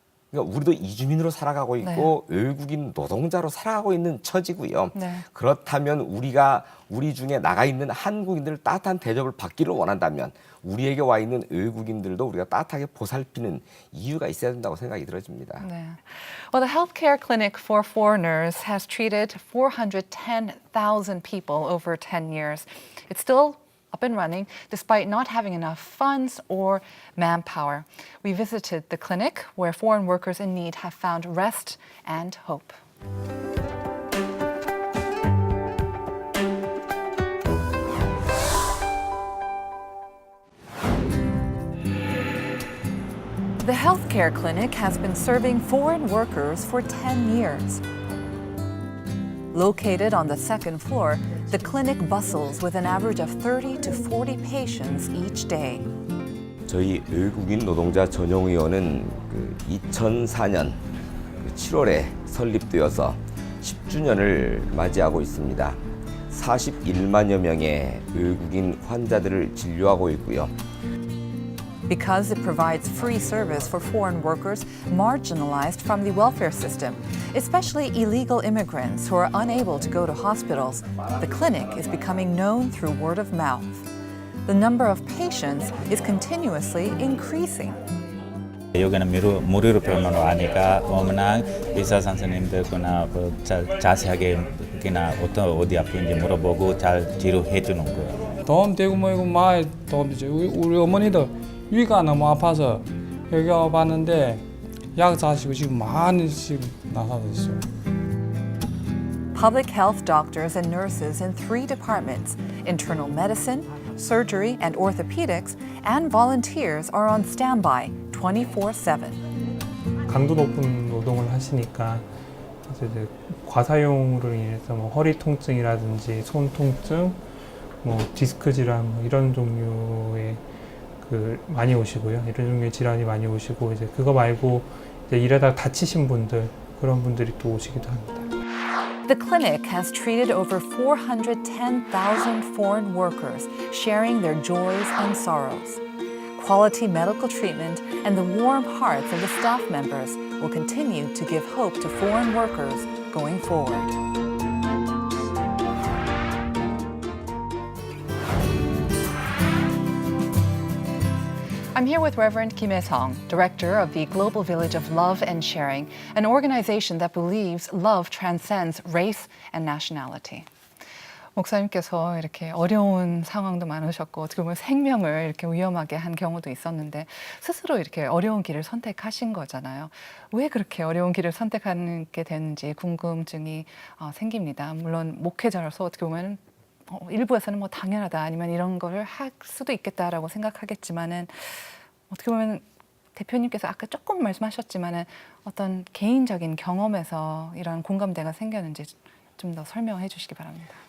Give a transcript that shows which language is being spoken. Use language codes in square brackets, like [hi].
[ko] 그러니까 우리도 이주민으로 살아가고 있고 외국인 노동자로 살아가고 있는 처지고요. 네. 그렇다면 우리가 우리 중에 나가 있는 한국인들 따뜻한 대접을 받기를 원한다면 우리에게 와 있는 외국인들도 우리가 따뜻하게 보살피는 이유가 있어야 된다고 생각이 들어집니다. 네. [en] Well, the healthcare clinic for foreigners has treated 410,000 people over 10 years. It's still up and running despite not having enough funds or manpower. We visited the clinic where foreign workers in need have found rest and hope. The healthcare clinic has been serving foreign workers for 10 years. Located on the second floor, the clinic bustles with an average of 30 to 40 patients each day. [ko] 저희 외국인 노동자 전용의원은 2004년 7월에 설립되어서 10주년을 맞이하고 있습니다. 41만여 명의 외국인 환자들을 진료하고 있고요. [en] Because it provides free service for foreign workers marginalized from the welfare system, especially illegal immigrants who are unable to go to hospitals, the clinic is becoming known through word of mouth. The number of patients is continuously increasing. [ko] 여기는 무료로 병원으로 하니까 워낙 의사 선생님들거나 자세하게 그나 어디 아픈지 물어보고 잘 치료해 주는 거예요. 도움되고 뭐 이거 많이 도움되죠. 우리 어머니도 위가 너무 아파서 여기 와봤는데 약 사시고 지금 많이 지금 나가고 있어요. [en] Public health doctors and nurses in 3 departments, internal medicine, surgery and orthopedics, and volunteers are on standby 24/7. [ko] 강도 높은 노동을 하시니까 이제 과사용으로 인해서 뭐 허리 통증이라든지 손 통증, 뭐 디스크 질환 뭐 이런 종류의 많이 오시고요. 이런 종류의 질환이 많이 오시고 이제 그거 말고 이제 일하다 다치신 분들 그런 분들이 또 오시기도 합니다. [en] The clinic has treated over 410,000 foreign workers, sharing their joys and sorrows. Quality medical treatment and the warm hearts of the staff members will continue to give hope to foreign workers going forward. I'm here with Reverend Kim Hae-sung, director of the Global Village of Love and Sharing, an organization that believes love transcends race and nationality. [ko] 목사님께서 이렇게 어려운 상황도 많으셨고 어떻게 보면 생명을 이렇게 위험하게 한 경우도 있었는데 스스로 이렇게 어려운 길을 선택하신 거잖아요. 왜 그렇게 어려운 길을 선택하게 되는지 궁금증이 생깁니다. 물론 목회자로서 어떻게 보면 일부에서는 뭐 당연하다 아니면 이런 걸 할 수도 있겠다라고 생각하겠지만은 어떻게 보면 대표님께서 아까 조금 말씀하셨지만은 어떤 개인적인 경험에서 이런 공감대가 생겼는지 좀 더 설명해 주시기 바랍니다.